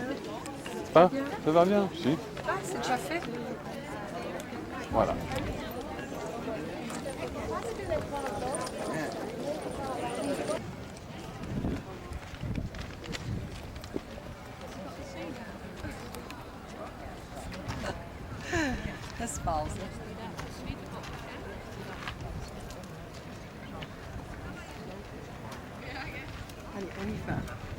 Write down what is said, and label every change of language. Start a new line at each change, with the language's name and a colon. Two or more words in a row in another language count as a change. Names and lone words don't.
French: Ah, ça va bien, si. Ah, c'est déjà fait? Voilà.
Dutch: Dat is vals.
French: Allez, on y va.